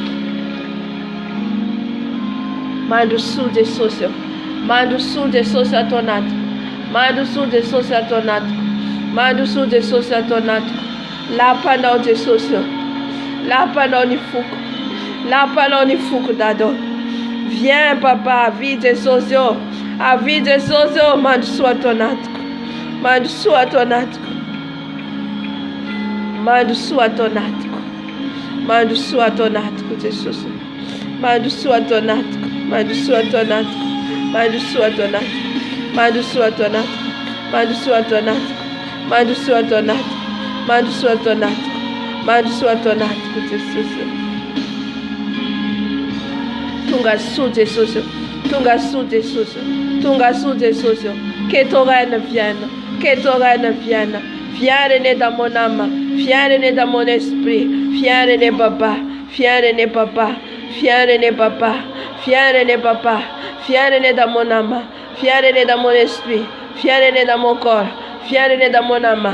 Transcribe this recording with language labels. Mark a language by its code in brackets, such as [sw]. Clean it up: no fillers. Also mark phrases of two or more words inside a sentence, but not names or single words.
[mg] Mandrosoa Jesosy, mandrosoa Jesosy ato anatiko, mandrosoa Jesosy ato anatiko, mandrosoa Jesosy ato anatiko. Lapanao Jesosy, lapanao ny foko, lapanao ny foko dado. [fr] Viens papa, [mg] vie Jesosy, avie Jesosy, mandrosoa ato anatiko, mandrosoa ato anatiko, mandrosoa ato anatiko, mandrosoa ato anatiko Jesosy, mandrosoa ato anatiko, mandrosoa ato anatiko, mandrosoa ato anatiko, mandrosoa ato anatiko, mandrosoa ato anatiko, mandrosoa ato anatiko, mandrosoa ato anatiko, mandrosoa ato anatiko Jesosy. Tonga su Jesosy, tonga su Jesosy, tonga su Jesosy. [fr] Que ton règne vienne, que ton règne vienne. Viens régner dans mon âme, viens régner dans mon esprit, viens régner papa, viens régner papa, viens régner papa, viens régner papa, viens régner dans mon âme, viens régner dans mon esprit, viens régner dans mon corps, viens régner dans mon âme.